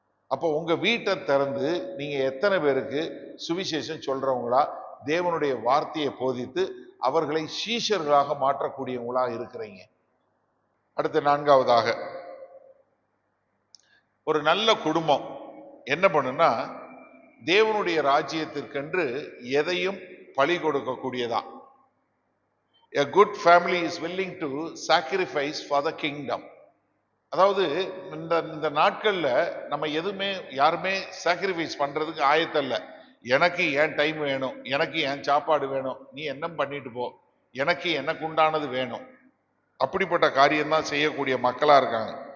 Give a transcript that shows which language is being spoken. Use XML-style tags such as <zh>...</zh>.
<ta>அப்போ உங்க வீட்டை திறந்து நீங்க எத்தனை பேருக்கு சுவிசேஷம் சொல்றவங்களா, தேவனுடைய வார்த்தையை போதித்து அவர்களை சீஷர்களாக மாற்றக்கூடியவங்களா இருக்கிறீங்க? அடுத்து 4வதாக, ஒரு நல்ல குடும்பம் என்ன பண்ணுனா தேவனுடைய ராஜ்யத்திற்கென்று எதையும் பலி கொடுக்கக்கூடியதா.</ta> <en>A good family is willing to sacrifice for the kingdom.</en> <ta>அதாவது இந்த நாட்கள்ல நம்ம எதுவுமே யாருமே சாக்ரிஃபைஸ் பண்றதுக்கு ஆயத்தல்ல. எனக்கு என் டைம் வேணும், எனக்கு என் சாப்பாடு வேணும், நீ என்ன பண்ணிட்டு போ, எனக்கு எனக்கு உண்டானது வேணும், அப்படிப்பட்ட காரியம் தான் செய்யக்கூடிய மக்களா இருக்காங்க.</ta>